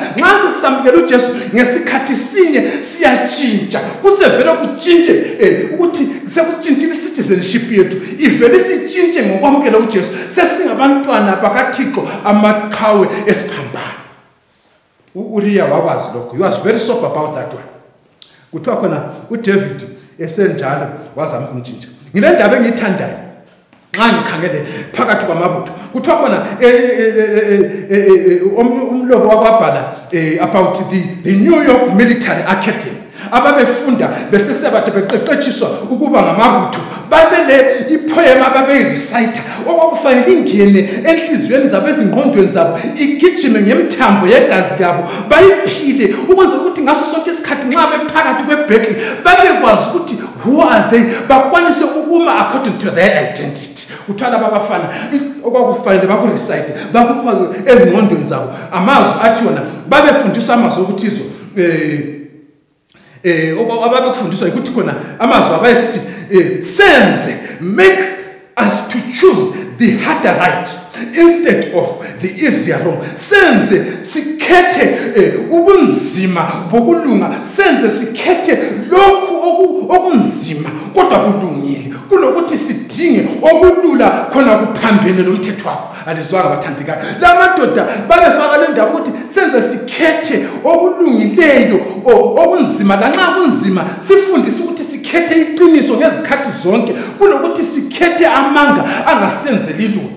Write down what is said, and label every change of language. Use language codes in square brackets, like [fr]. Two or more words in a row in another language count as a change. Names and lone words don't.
[nd] Nxa sisamukela uJesu ngesikhathi sinye siyatshintsha, kusevele kutshintshe ukuthi sekutshintshile citizenship yethu, ivele sitshintshe ngokwamukela uJesu, sesingabantwana bakaThixo amaqhawe esiphambano. uUriya wakwazi lokho. [en] He was very sober about that one. [nd] Kuthiwa khona uDavid esenjalo wazama ukuntshintsha. Ngile ndaba engiyithandayo nxa ngikhangele phakathi kwamabutho, kuthiwa khona umlobo wakwabhala [en] about the [nd] New York Military Academy, ababefunda besesebathe beqeqetshiswa ukuba ngamabutho, babele ipoem ababeyireciter okwakufanele ingene enhliziyweni zabo ezingqondweni zabo igijime ngemthambo yegazi yabo bayiphile, ukwenzela ukuthi ngaso sonke isikhathi nxa bephakathi kwebattle babekwazi ukuthi [en] who are they, [nd] bakwanise ukuma [en] according to their identity. [nd] Uthwala babafana okwakufanele bakurecite bakufake engqondweni zabo amazwi athi yona babefundiswa amazwi okuthizo ababekufundiswa ukuthi khona amazwi abayesithi [en] sense make us to choose the harder right instead of the easier wrong. [nd] Senze sikhethe ubunzima bokulunga, senze sikhethe lokhu okunzima kodwa kulungile kulokuthi sidinge okulula khona kuphambene lomthetho wakho. Alizwanga bathandekayo lamadoda babefaka le ndaba ukuthi senze sikhethe okulungileyo okunzima lanxa kunzima sifundise ukuthi sikhethe iqiniso ngezikhathi zonke kulokuthi sikhethe amanga angasenzeli lutho.